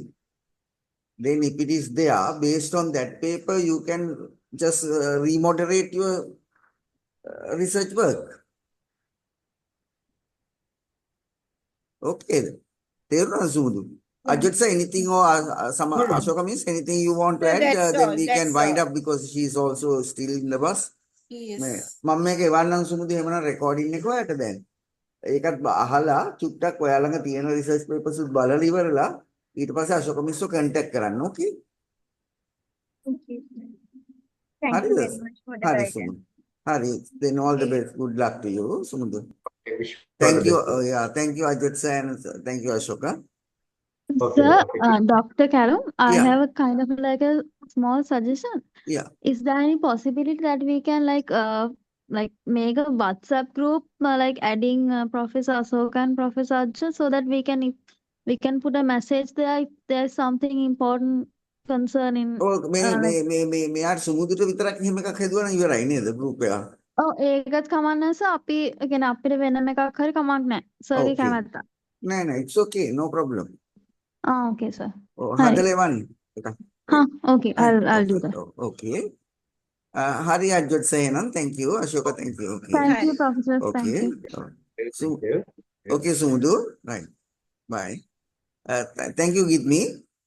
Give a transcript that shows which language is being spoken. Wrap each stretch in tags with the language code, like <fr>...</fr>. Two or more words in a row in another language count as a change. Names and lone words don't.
<en>Then if it is there, based on that paper, you can just remoderate your research work. Okay. There are Sumudu. Ajit sir, anything or some Ashoka means anything you want to No, add, that's then all, we can that's wind all. up because she is also still in the bus. Yes.</en> <si>මම මේක එවන්නම් සුමුදු එහෙමනම් රෙකෝඩින් එක ඔයාලට දැන්. ඒකත් අහලා චුට්ටක් ඔයා ළඟ තියෙන</si> <en>research papers</en> <si>බලලා ඉවරලා ඊට පස්සේ අශෝක මිස්ව කන්ටැක්ට් කරන්න ඕකේ</si> <en>Okay. Thank you</en> <si>හරිද</si> <en>very much for the</en> <si>හරි</si> <en>guidance. සුමුදු හරි then all the best good luck to you සුමුදු wish you all thank the you best. yeah thank you Ajit sir and thank you Ashoka Okay, Sir, okay. Dr. Callum, I Yeah. have a kind of like a small suggestion. yeah Is there any possibility that we can like make a WhatsApp group like adding Professor Ashok and Professor Arjun so that we can put a message there if there's something important concern in</en> <si>ඔය මේ</si> <en>like</en> <si>මෙයාට සුමුදුට විතරක් එහෙම එකක් හදුවා නම් ඉවරයි නේද group එක ඒකත් කමක් නැහැ sir අපි කියන්නේ අපිට වෙනම එකක් හරි කමක් නැහැ sir ගේ</si> <en>okay</en> <si>කැමැත්ත. නෑ නෑ</si> <en>it's okay no problem Okay sir.</en> <si>ඔව් හරි. හදලා එවන්න එකක්</si> <en>Okay, I'll do that. okay Hari Ajit sir එහෙනම් thank you Ashoka thank you okay Thank you, Professor. Thank okay you. So, Thank you. okay, Sumudu. Right. Bye. Thank you, Gitmi.</en>